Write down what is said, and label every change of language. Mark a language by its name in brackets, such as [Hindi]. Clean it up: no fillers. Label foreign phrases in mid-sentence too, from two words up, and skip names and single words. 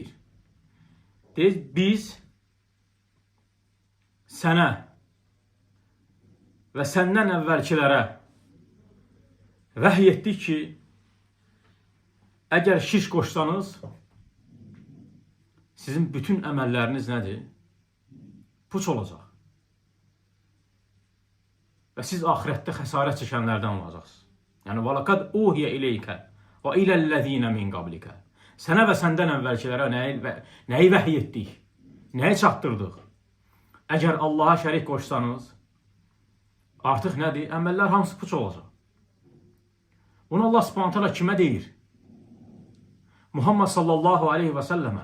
[Azerbaijani] Deyir, biz sənə və səndən əvvəlkilərə vəhy etdik ki, əgər şirk qoşsanız, sizin bütün əməlləriniz nədir? Puç olacaq. Və siz axirətdə xəsarət çəkənlərdən olacaqsınız. Yəni, [Arabic] وَلَقَدْ أُوحِيَ إِلَيْكَ وَإِلَى الَّذِينَ مِنْ قَبْلِكَ. [Azerbaijani] Sənə və səndən əvvəlkilərə nəyi vəhy etdik? Nəyi çatdırdıq? Əgər Allaha şərik qoşsanız, artıq nədir? Əməllər hamısı puç olacaq. Bunu Allah [Arabic] سبحانه تعالى [Azerbaijani] kimə deyir? Muhammed [Arabic] صلى الله عليه وسلم.